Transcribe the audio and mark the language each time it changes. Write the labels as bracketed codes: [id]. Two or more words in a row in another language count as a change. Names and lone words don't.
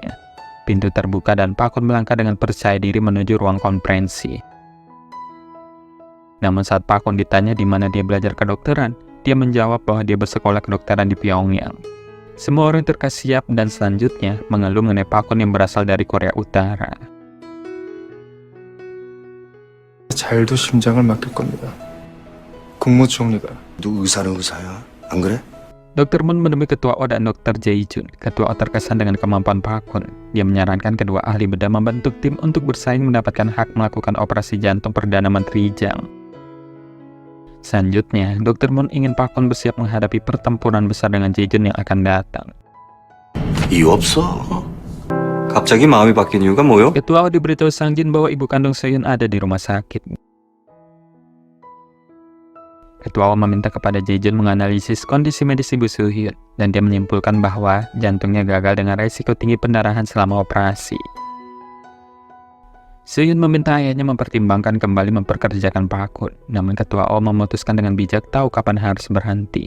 [id] Pintu terbuka dan Park Hoon melangkah dengan percaya diri menuju ruang konferensi. Namun saat Park Hoon ditanya di mana dia belajar kedokteran, dia menjawab bahwa dia bersekolah kedokteran di Pyongyang. Semua orang terkesiap dan selanjutnya mengeluh mengenai Park Hoon yang berasal dari Korea Utara. [ko] 잘도 심장을 맡길 겁니다. 국무총리가 너 의사는 의사야 안 그래? [id] Dr. Moon menemui Ketua O dan Dr. Jae-jun. Ketua O terkesan dengan kemampuan Park Hoon. Dia menyarankan kedua ahli bedah membentuk tim untuk bersaing mendapatkan hak melakukan operasi jantung Perdana Menteri Jang. Selanjutnya, Dr. Moon ingin Park Hoon bersiap menghadapi pertempuran besar dengan Jae-jun yang akan datang. [ko] 이유 없어. 갑자기 마음이 바뀐 이유가 뭐요? [id] Ketua O diberitahu Sang Jin bahwa ibu kandung Soo-hyun ada di rumah sakit. Ketua O meminta kepada Jae-jun menganalisis kondisi medis ibu Soo-hyun, dan dia menyimpulkan bahwa jantungnya gagal dengan resiko tinggi pendarahan selama operasi. Soo-hyun meminta ayahnya mempertimbangkan kembali memperkerjakan Park Hoon, namun Ketua O memutuskan dengan bijak tahu kapan harus berhenti.